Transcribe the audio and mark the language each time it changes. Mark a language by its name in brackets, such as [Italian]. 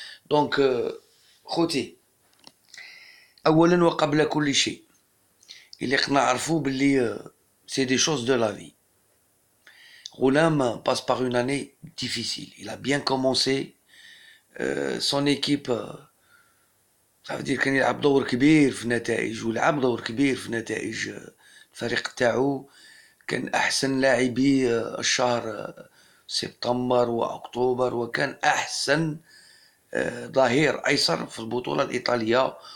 [Arabic] دونك خوتي، اولا وقبل كل شيء اللي نعرفوا باللي [French] c'est des choses de la vie. Roulam passe par une année difficile. Il a bien commencé. Son équipe, ça veut dire [Arabic] كان يلعب دور كبير في النتائج، ولعب دور كبير في نتائج الفريق تاعو. كان أحسن لاعبي الشهر سبتمبر وأكتوبر، وكان أحسن ظهير أيسر في البطولة الإيطالية.